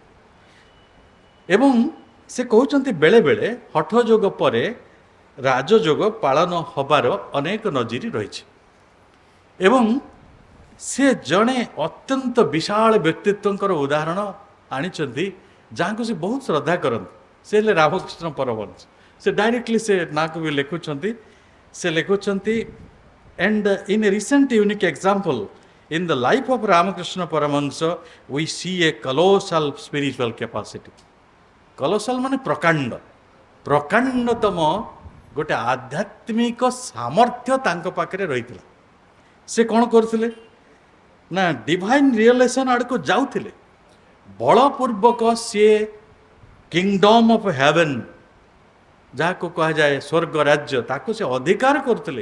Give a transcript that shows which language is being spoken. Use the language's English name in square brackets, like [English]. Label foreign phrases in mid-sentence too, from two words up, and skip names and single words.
[Odia] ଏବଂ ସେ କହୁଛନ୍ତି ବେଳେବେଳେ ହଠ ଯୋଗ ପରେ ରାଜଯୋଗ ପାଳନ ହେବାର ଅନେକ ନଜିର ରହିଛି। ଏବଂ ସେ ଜଣେ ଅତ୍ୟନ୍ତ ବିଶାଳ ବ୍ୟକ୍ତିତ୍ୱଙ୍କର ଉଦାହରଣ ଆଣିଛନ୍ତି, ଯାହାକୁ ସେ ବହୁତ ଶ୍ରଦ୍ଧା କରନ୍ତି। ସେ ହେଲେ ରାମକୃଷ୍ଣ ପରମହଂସ। ସେ ଡାଇରେକ୍ଟଲି ସେ ନାଁକୁ ବି ଲେଖୁଛନ୍ତି। ସେ ଲେଖୁଛନ୍ତି, [English] and in a recent unique example in the life of Ramakrishna Paramahansa we see a colossal spiritual capacity. [Odia] Colossal ମାନେ ପ୍ରକାଣ୍ଡ, ପ୍ରକାଣ୍ଡତମ ଗୋଟେ ଆଧ୍ୟାତ୍ମିକ ସାମର୍ଥ୍ୟ ତାଙ୍କ ପାଖରେ ରହିଥିଲା। ସେ କ'ଣ କରୁଥିଲେ ନା [English] divine realisation [Odia] ଆଡ଼କୁ ଯାଉଥିଲେ। ବଳପୂର୍ବକ ସିଏ [English] kingdom of heaven, [Odia] ଯାହାକୁ କୁହାଯାଏ ସ୍ୱର୍ଗ ରାଜ୍ୟ, ତାକୁ ସେ ଅଧିକାର କରୁଥିଲେ।